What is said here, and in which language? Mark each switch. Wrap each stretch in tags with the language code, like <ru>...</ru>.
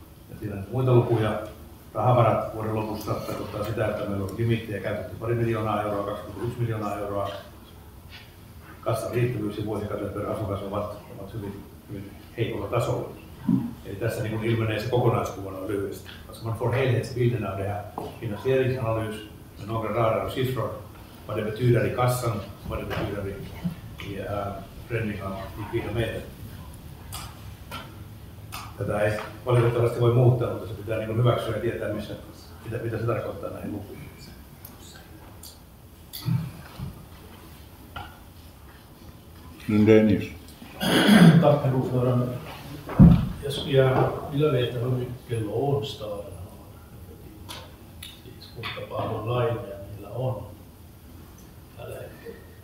<fi>Ja siinä on muita lukuja. Rahavarat vuoden lopussa tarkoittaa sitä, että meillä on limittejä käytetty 2 miljoonaa euroa, 2,1 miljoonaa euroa. Kassan riittävyys ja vuosikate per asukas ovat hyvin heikolla tasolla. Eli tässä niin ilmenee se kokonaiskuva noin lyhyesti.</fi> <sv>Alltså man får helhetsbilden av det här. Finansieringsanalys med några rarare siffror. Vad det betyder i kassan, vad det betyder i förändring av likvida medel.</sv> <fi>Tätä ei valitettavasti voi muuttaa, mutta se pitää niin hyväksyä ja tietää, mitä se tarkoittaa näihin lukuihin. Dennis.</fi> <sv>Tack herr ordförande. Jag skulle gärna vilja veta hur mycket lån staden har.</sv> <fi>Kuinka paljon lainoja niillä on tällä hetkellä.</fi>